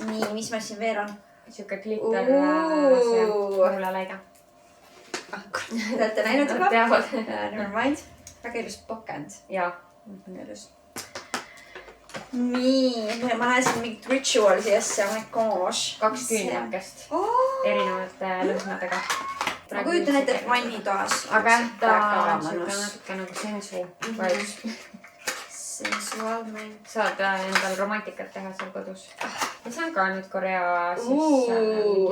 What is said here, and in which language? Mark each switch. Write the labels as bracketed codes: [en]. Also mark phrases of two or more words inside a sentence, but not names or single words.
[et] nii, mis meil siin veel on? siuke glitter. see kuulaläide. Te olete näinud juba? teavad. [en] Never mind. [et] väga ilus pakend. jaa. ilus. nii, ma näen siin mingit ritualsi asja. [en] Oh my gosh. [et] 2 küünlakest. erinevate lõhnadega. ma kujutan ette, et vannitoas. aga ta on siuke natuke nagu sensu. sensuaalne. saad endal romantikat teha seal kodus. ja see on ka nüüd Korea siis